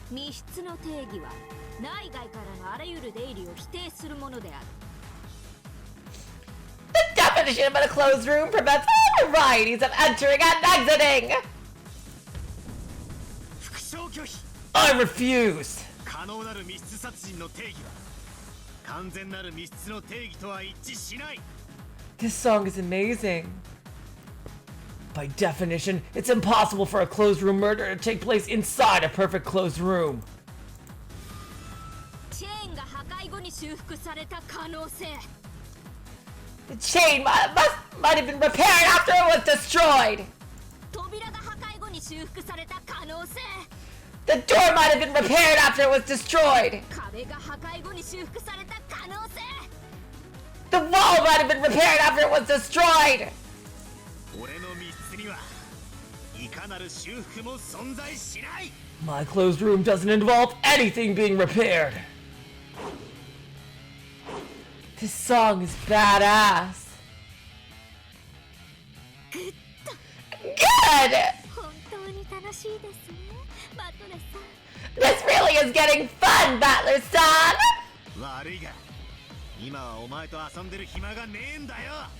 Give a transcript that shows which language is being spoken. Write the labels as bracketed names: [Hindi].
[Japanese] 密室の定義は内外からのあらゆる出入りを否定するものである。 [English] The definition of a closed room prevents all varieties of entering and exiting! [Japanese] 副賞拒否。 [English] I refuse! [Japanese] 可能なる密室殺人の定義は完全なる密室の定義とは一致しない。 [English] This song is amazing. By definition, it's impossible for a closed room murder to take place inside a perfect closed room. [Japanese] チェーンが破壊後に修復された可能性。 [English] The chain might have been repaired after it was destroyed. [Japanese] 扉が破壊後に修復された可能性。 [English] The door might have been repaired after it was destroyed. [Japanese] 壁が破壊後に修復された可能性。 [English] The wall might have been repaired after it was destroyed. [Japanese] 俺の密室にはいかなる修復も存在しない。 [English] My closed room doesn't involve anything being repaired. This song is badass. Good. [Japanese] 本当に楽しいですね、バトレさん。 [English] This really is getting fun, Butler-san. [Japanese] 悪いが今はお前と遊んでる暇がねえんだよ。